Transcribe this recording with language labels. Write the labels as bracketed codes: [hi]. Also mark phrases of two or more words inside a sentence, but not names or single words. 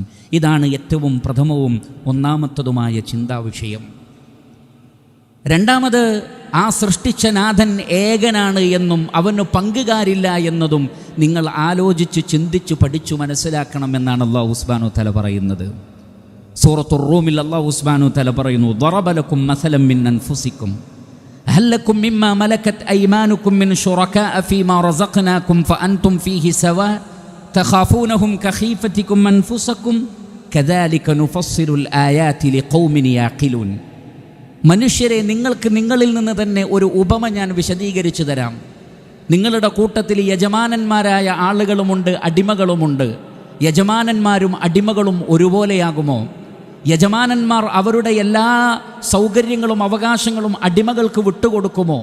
[ml] ഇതാണ് ഏറ്റവും പ്രഥമവും ഒന്നാമത്തതുമായ ചിന്താവിഷയം. രണ്ടാമത്, ആ സൃഷ്ടിച്ച നാഥൻ ഏകനാണ് എന്നും അവന് പങ്കുകാരില്ല എന്നതും നിങ്ങൾ ആലോചിച്ച് ചിന്തിച്ച് പഠിച്ചു മനസ്സിലാക്കണമെന്നാണ് [ar] الله سبحانه وتعالى [ml] പറയുന്നത്. സൂറത്തുർ റൂമിൽ [ar] الله سبحانه وتعالى [ml] പറയുന്നു, [ar] ضرب لكم مثلا من أنفسكم هل لكم مما ملكت أيمانكم من شركاء فيما رزقناكم فأنتم فيه سواء تخافونهم كخيفتكم أنفسكم كذلك نفصل الآيات لقوم يعقلون. [ml] മനുഷ്യരെ, നിങ്ങൾക്ക് നിങ്ങളിൽ നിന്ന് തന്നെ ഒരു ഉപമ ഞാൻ വിശദീകരിച്ചു തരാം. നിങ്ങളുടെ കൂട്ടത്തിൽ യജമാനന്മാരായ ആളുകളുമുണ്ട്, അടിമകളുമുണ്ട്. യജമാനന്മാരും അടിമകളും ഒരുപോലെയാകുമോ? യജമാനന്മാർ അവരുടെ എല്ലാ സൗകര്യങ്ങളും അവകാശങ്ങളും അടിമകൾക്ക് വിട്ടുകൊടുക്കുമോ?